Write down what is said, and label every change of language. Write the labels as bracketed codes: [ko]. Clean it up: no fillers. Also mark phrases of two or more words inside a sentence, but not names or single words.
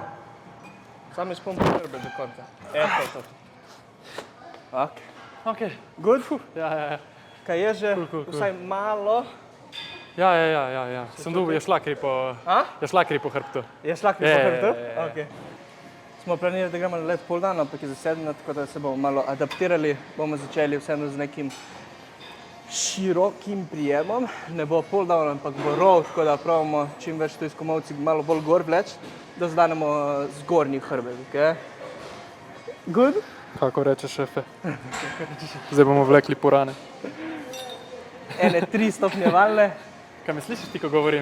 [sl] Samo izpompi hrbet do konca. To. Okej. Good? Ja. Kaj je že vsaj malo? Ja. Sem dobil, je šlakri po hrbtu. Je šlakri po hrbtu? Ja. Okej. Smo planirali, da gremo na [en] lat pull down, [sl] ampak je zasedeno, tako da se bomo malo adaptirali. Bomo začeli vseeno z nekim širokim prijemom, ne bo [en] pull down, [sl] ampak bo row, tako da pravimo čim več to iz komolci malo bolj gor vleč, da zdanemo zgornji hrbet, okej? Good? Kako reče šefe. Zdaj bomo vlekli purane. 3 stopnjevalne. Kaj me slišiš ti, ko govorim?